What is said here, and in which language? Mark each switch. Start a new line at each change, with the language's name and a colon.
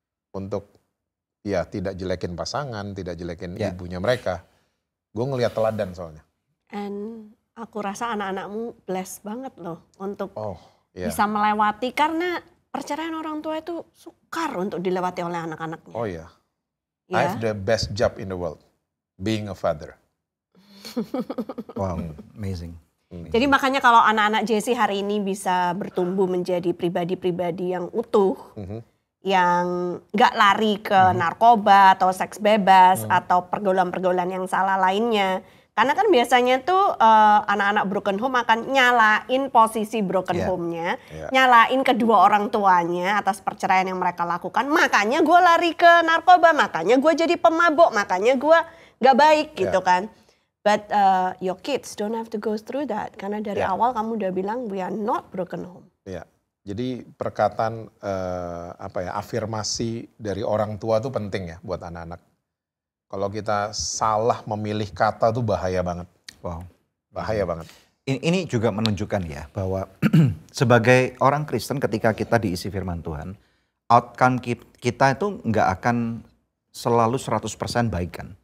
Indonesian: Untuk ya tidak jelekin pasangan, tidak jelekin ibunya mereka. Gue ngelihat teladan soalnya. And aku rasa anak-anakmu blessed banget loh untuk bisa melewati, karena perceraian orang tua itu sukar untuk dilewati oleh anak-anaknya. Oh iya.
English: I have the best job in the world, being a father. Wow, amazing.
Indonesian: Jadi makanya kalau anak-anak Jessie hari ini bisa bertumbuh menjadi pribadi-pribadi yang utuh, yang gak lari ke narkoba atau seks bebas atau pergaulan-pergaulan yang salah lainnya. Karena kan biasanya tuh anak-anak broken home akan nyalain posisi broken home-nya, nyalain kedua orang tuanya atas perceraian yang mereka lakukan. Makanya gue lari ke narkoba, makanya gue jadi pemabok, makanya gue gak baik gitu kan.
English: But your kids don't have to go through that.
Indonesian: Karena dari awal kamu udah bilang
English: we are not broken home.
Indonesian: Jadi perkataan afirmasi dari orang tua tuh penting ya buat anak-anak. Kalau kita salah memilih kata tuh bahaya banget. Wow. Bahaya banget. Ini juga menunjukkan ya bahwa sebagai orang Kristen ketika kita diisi firman Tuhan, outcome kita itu nggak akan selalu 100% baik kan.